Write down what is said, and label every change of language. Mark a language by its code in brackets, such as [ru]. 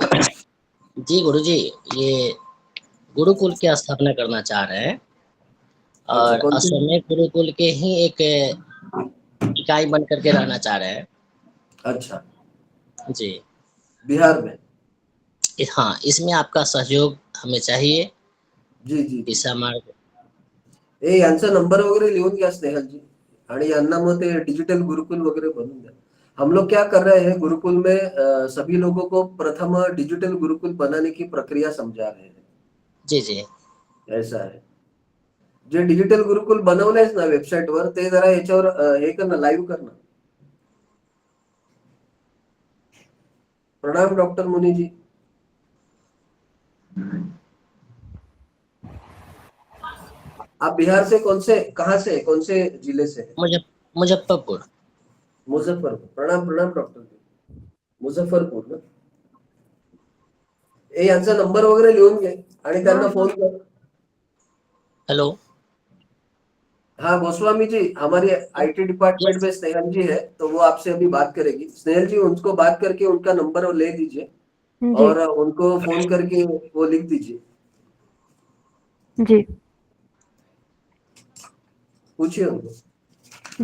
[hi] जी गुरुजी, ये गुरुकुल की स्थापना करना चाह रहे हैं अच्छा, और कौन सी? असम में गुरुकुल के ही एक इकाई बन करके रहना चाह रहे हैं। अच्छा, जी बिहार में। हाँ, इसमें आपका सहयोग हमें चाहिए। जी जी जी। दिशा मार्ग। [mr] यांचा नंबर वगैरह लिहून घ्या स्नेहल जी, आणि यांना मग ते डिजिटल गुरुकुल वगैरह बनवून द्या। [hi] हम लोग क्या कर रहे हैं गुरुकुल में, सभी लोगों को प्रथम डिजिटल गुरुकुल बनाने की प्रक्रिया समझा रहे हैं। जी जी। ऐसा है। [mr] जे डिजिटल गुरुकुल बनवलेस ना वेबसाईटवर, ते जरा याच्यावर हे कर ना, लाईव्ह कर ना। [hi] प्रणाम डॉक्टर मुनि जी। आप बिहार से कहाँ से, कौन से जिले से है? मुजफ्फरपुर। मुजफ्फरपुर। प्रणाम प्रणाम डॉक्टर जी। मुजफ्फरपुर ना? [mr] यांचा नंबर वगैरे लिहून घे आणि त्यांना फोन कर। [hi] हेलो। हाँ गोस्वामी जी, हमारी IT डिपार्टमेंट [en] Yes. [hi] में स्नेहल जी है, तो वो आपसे अभी बात करेगी। स्नेहल जी, उनको बात करके उनका नंबर ले दीजिए जी और उनको फोन करके वो लिख दीजिए। जी पूछिए उनको।